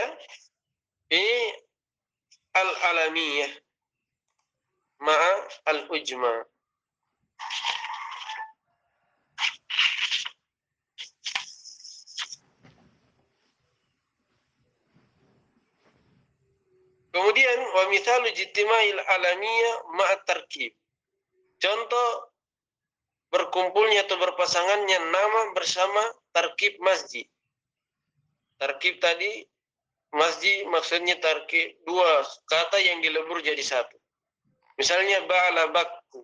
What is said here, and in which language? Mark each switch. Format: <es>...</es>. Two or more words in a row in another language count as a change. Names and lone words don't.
<ar>Ini العلمية مع العجمة. Kemudian ومثال اجتماع العلمية مع تركيب.</ar> <id>Contoh berkumpulnya atau berpasangannya nama bersama tarkib masjid. Tarkib tadi masjid maksudnya tarkib dua kata yang dilebur jadi satu. Misalnya ba'ala bakku.</id>